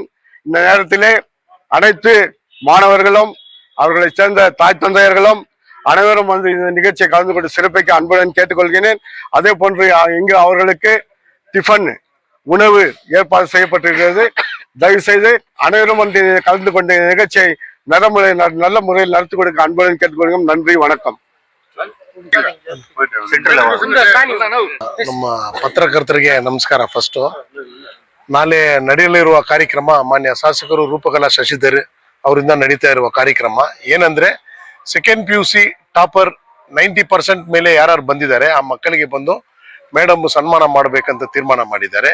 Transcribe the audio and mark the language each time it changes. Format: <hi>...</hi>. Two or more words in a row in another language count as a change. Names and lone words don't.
<ta>இந்த நேரத்திலே அனைத்து மாணவர்களும் அவர்களை சேர்ந்த தாய் தந்தையர்களும் அனைவரும் வந்து இந்த நிகழ்ச்சியை கலந்து கொண்டு சிறப்பிக்க அன்புடன் கேட்டுக்கொள்கிறேன். அதே போன்று இங்கு அவர்களுக்கு டிஃபன் உணவு ஏற்பாடு செய்யப்பட்டிருக்கிறது. தயவு செய்து அனைவரும் வந்து கலந்து கொண்ட நிகழ்ச்சியை நல்ல முறையில் நடத்தி கொடுக்க அன்புடன் கேட்டுக்கொள்கிறோம். நன்றி, வணக்கம்.</ta> <kn>ನಮ್ಮ ಪತ್ರಕರ್ತರಿಗೆ ನಮಸ್ಕಾರ. ಫಸ್ಟ್ ನಾಳೆ ನಡೆಯಲಿರುವ ಕಾರ್ಯಕ್ರಮ ಮಾನ್ಯ ಶಾಸಕರು ರೂಪಕಲಾ ಶಶಿಧರ್ ಅವರಿಂದ ನಡೀತಾ ಇರುವ ಕಾರ್ಯಕ್ರಮ ಏನಂದ್ರೆ,</kn> <en>second PUC topper</en> <kn>90% ಮೇಲೆ ಯಾರು ಬಂದಿದ್ದಾರೆ ಆ ಮಕ್ಕಳಿಗೆ ಬಂದು ಮೇಡಮ್ ಸನ್ಮಾನ ಮಾಡಬೇಕಂತ ತೀರ್ಮಾನ ಮಾಡಿದ್ದಾರೆ.</kn>